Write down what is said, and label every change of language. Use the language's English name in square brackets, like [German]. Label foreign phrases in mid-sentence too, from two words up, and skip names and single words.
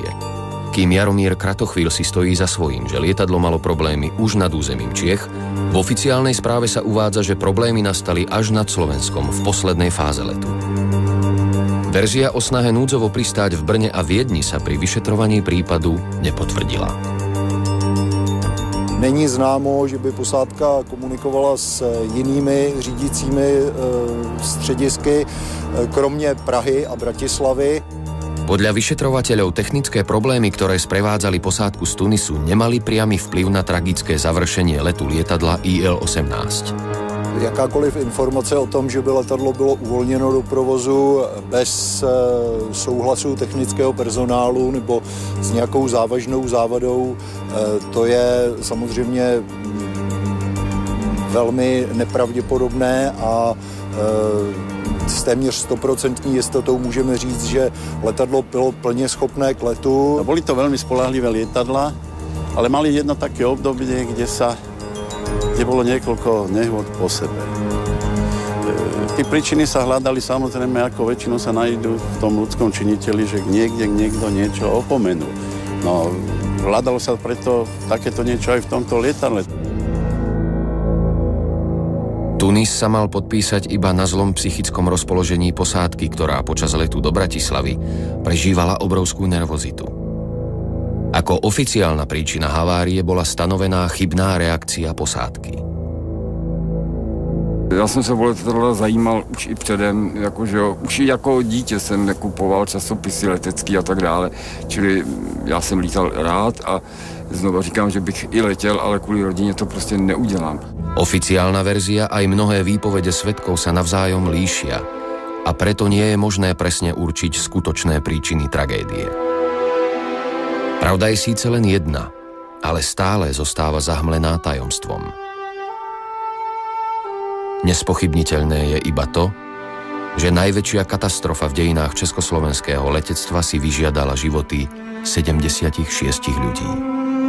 [Slovak] Kým Jaromír Kratochvíl si stojí za svojím, že lietadlo malo problémy už nad územím Čiech, v oficiálnej správe sa uvádza, že problémy nastali až nad Slovenskom v poslednej fáze letu. Verzia o snahe núdzovo pristáť v Brne a Viedni sa pri vyšetrovaní prípadu nepotvrdila. [Czech] Není známo, že by posádka komunikovala s jinými řídícími středisky, kromě Prahy a Bratislavy. [Slovak] Podľa vyšetrovateľov technické problémy, ktoré sprevádzali posádku z Tunisu, nemali priamy vplyv na tragické završenie letu lietadla IL-18. [Czech] Jakákoliv informace o tom, že by letadlo bylo uvolněno do provozu bez souhlasu technického personálu nebo s nějakou závažnou závadou, to je samozřejmě velmi nepravděpodobné a s téměř 100% jistotou můžeme říct, že letadlo bylo plně schopné k letu. [Slovak] Boli to veľmi spoľahlivé lietadla, ale mali jedno také obdobie, kde bolo niekoľko nehôd po sebe. Tí príčiny sa hľadali samozrejme, ako väčšinou sa nájdú v tom ľudskom činiteli, že niekto niečo opomenul. No, hľadalo sa preto takéto niečo aj v tomto lietadle. Tunis sa mal podpísať iba na zlom psychickom rozpoložení posádky, ktorá počas letu do Bratislavy prežívala obrovskú nervozitu. Ako oficiálna príčina havárie bola stanovená chybná reakcia posádky. [Czech] Já jsem se o letadla zajímal už i předem, jakože už i jako dítě jsem nekupoval časopisy letecký a tak dále, čili já jsem lítal rád a znova říkám, že bych i letěl, ale kvůli rodině to prostě neudělám. [Slovak] Oficiálna verzia aj mnohé výpovede svedkov sa navzájom líšia a preto nie je možné presne určiť skutočné príčiny tragédie. Pravda je síce len jedna, ale stále zostáva zahmlená tajomstvom. Nespochybniteľné je iba to, že najväčšia katastrofa v dejinách československého letectva si vyžiadala životy 76 ľudí.